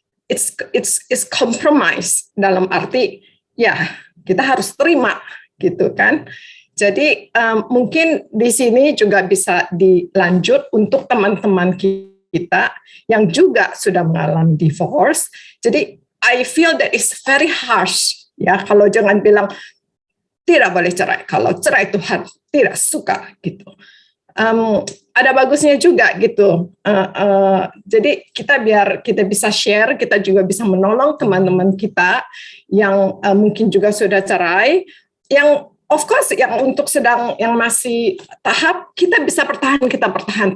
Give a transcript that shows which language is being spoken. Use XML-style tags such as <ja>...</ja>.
<en>It's compromise</en> <id>dalam arti, ya kita harus terima gitu kan. Jadi mungkin di sini juga bisa dilanjut untuk teman-teman kita yang juga sudah mengalami divorce. Jadi</id> <en>I feel that it's very harsh, ya.</en> <id>Kalau jangan bilang tidak boleh cerai. Kalau cerai Tuhan tidak suka, gitu. Ada bagusnya juga, gitu. Jadi biar kita bisa share, kita juga bisa menolong teman-teman kita yang mungkin juga sudah cerai, yang of course yang untuk yang masih tahap kita bisa bertahan.</id>